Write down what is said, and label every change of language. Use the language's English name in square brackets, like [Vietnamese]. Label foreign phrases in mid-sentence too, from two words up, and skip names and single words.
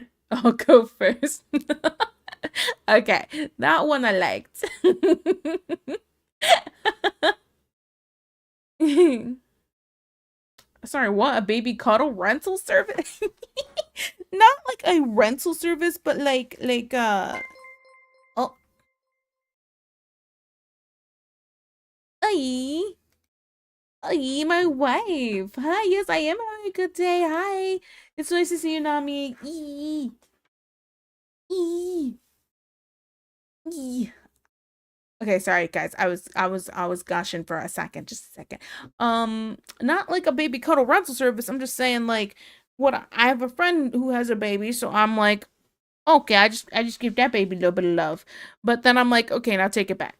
[English] I'll go first. Okay, that one I liked. Sorry, what? A baby cuddle rental service? Not like a rental service, but oh, ay, ay, my wife. Hi, yes, I am having a good day. Hi. It's nice to see you, Nami. Ee, ee, ee. Okay, sorry guys. I was gushing for a second, just a second. Not like a baby cuddle rental service. I'm just saying like what I have a friend who has a baby, so I'm like, okay, I just give that baby a little bit of love. But then I'm like, okay, now take it back.